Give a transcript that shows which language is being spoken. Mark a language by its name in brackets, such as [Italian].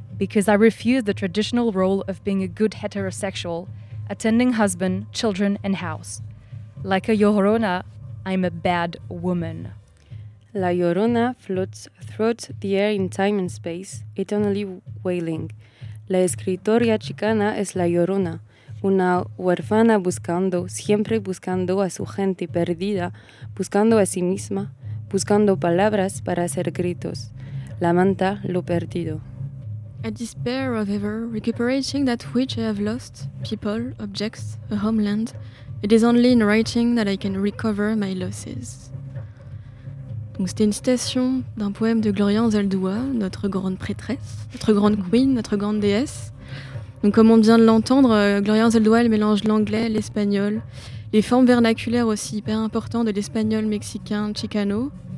[English] Because I refuse the traditional role of being a good heterosexual, attending husband, children, and house. Like a Llorona, I'm a bad woman. La Llorona floats throughout the air in time and space, eternally wailing. [Spanish] La escritora chicana es la Llorona, una huérfana buscando, siempre buscando a su gente perdida, buscando a sí misma, buscando palabras para hacer gritos. La manta lo perdido. [English] I despair of ever recuperating that which I have lost, people, objects, a homeland. It is only in writing that I can recover my losses. [French] Donc c'était une citation d'un poème de Gloria Anzaldúa, notre grande prêtresse, notre grande queen, notre grande déesse. Donc comme on vient de l'entendre, Gloria Anzaldúa, elle mélange l'anglais, l'espagnol, les formes vernaculaires aussi hyper importantes de l'espagnol, mexicain, chicano.